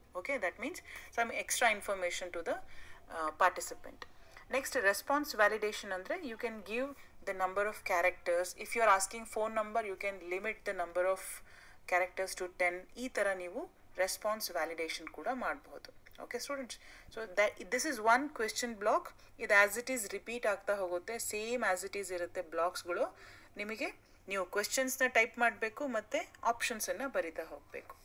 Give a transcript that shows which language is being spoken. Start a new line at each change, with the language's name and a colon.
English: Okay, that means some extra information to the participant. Next, response validation andre you can give the number of characters. If you are asking phone number, you can limit the number of characters to 10.
Kannada: ee tara neevu response validation kuda ಮಾಡಬಹುದು.
English: Okay students, so this is one question block.
Kannada: ಇದು as it is repeat ಆಗ್ತಾ ಹೋಗುತ್ತೆ, same as it is ಇರುತ್ತೆ blocks ಗಳು. ನಿಮಗೆ ನೀವು questions ನ type ಮಾಡಬೇಕು ಮತ್ತೆ ಆಪ್ಷನ್ಸ್ ಅನ್ನು ಬರಿತಾ ಹೋಗಬೇಕು.